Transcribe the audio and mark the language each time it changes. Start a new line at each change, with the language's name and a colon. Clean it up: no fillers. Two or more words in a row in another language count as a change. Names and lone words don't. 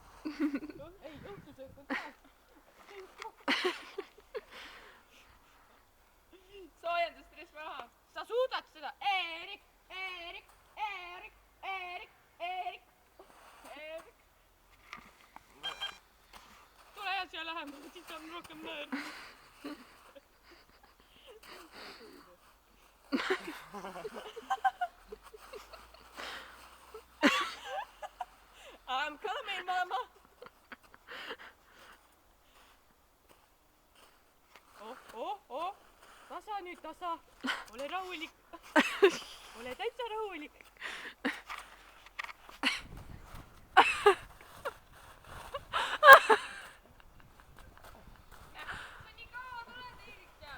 Estonian: Ei, õhtusöök on käes. Soojendusstress maha. Sa suudad seda. Eerik, Eerik, Eerik, Eerik, Eerik, Eerik. Tule ja siia lähemale, siis on rohkem nöör.
English: I'm coming, mama. Oh.
Estonian: Tasa nüüd, tasa. Ole rahulik. Ole täitsa rahulik. Sa nii kaua tuled, Eerik, tead?